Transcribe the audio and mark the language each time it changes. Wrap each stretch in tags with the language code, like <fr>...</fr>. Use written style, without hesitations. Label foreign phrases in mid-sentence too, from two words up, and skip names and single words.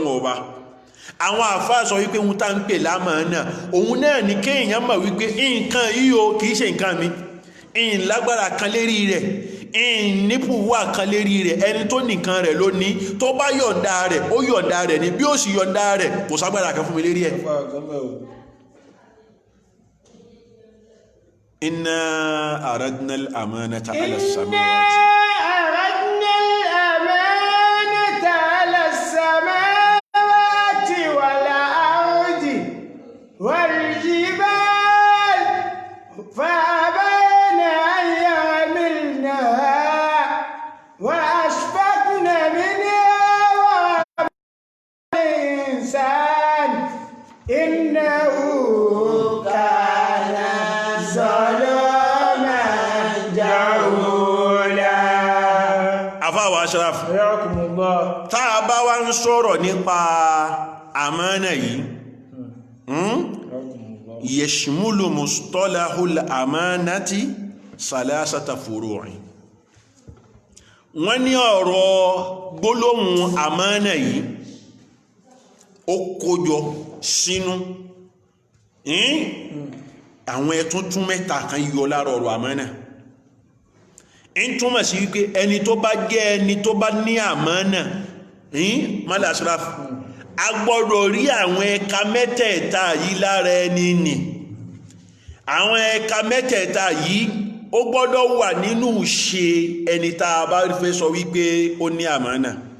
<yo>ọba àwọn àfáà sọ wípé ohun tá ń pè lámánà òun náà ní kéèyàn mọ̀ wípé nǹkan yíò kìí ṣe nǹkan mi in lágbára kan lérí rẹ̀ in nípùwà kan lérí rẹ̀ ẹni tó nìkan rẹ̀ ló ní tó bá yọ̀ǹda rẹ̀ ó yọ̀ǹda rẹ̀ ní bí ó sì yọ̀ǹda rẹ̀ kò ságbára kan fún mi lérí ẹ̀</yo> <ar>إنا عرضنا الأمانة على السماوات أردنا الأمانة على السماوات والأرض والجبال فأبين أن يحملنها وأشفقن منها وحملها الإنسان إنه كان ظلوما جهولا.</ar> <yo>àfáà Ashraf</yo> <ar>Ayakumullah.</ar> <yo>tá a bá wá ń sọ̀rọ̀ nípa àmánà yìí</yo> <ar>يشمل مصطلح الأمانة ثلاثة فروع</ar> <yo>wọ́n ní ọ̀rọ̀ gbólóhùn àmánà yìí ó kójọ sínú àwọn ẹ̀túntún mẹ́ta kan yọ lára ọ̀rọ̀ àmánà in túnmọ̀ sí wípé ẹni tó bá jẹ́ ẹni tó bá ní àmánà Mala Ashraf a gbọ́dọ̀ rí àwọn ẹ̀ka mẹ́tẹ̀ẹ̀ta yìí lára ẹni nì àwọn ẹ̀ka mẹ́tẹ̀ẹ̀ta yìí ó gbọ́dọ̀ wà nínú ṣe ẹni tá a bá fẹ́ sọ wípé ó ní àmánà</yo>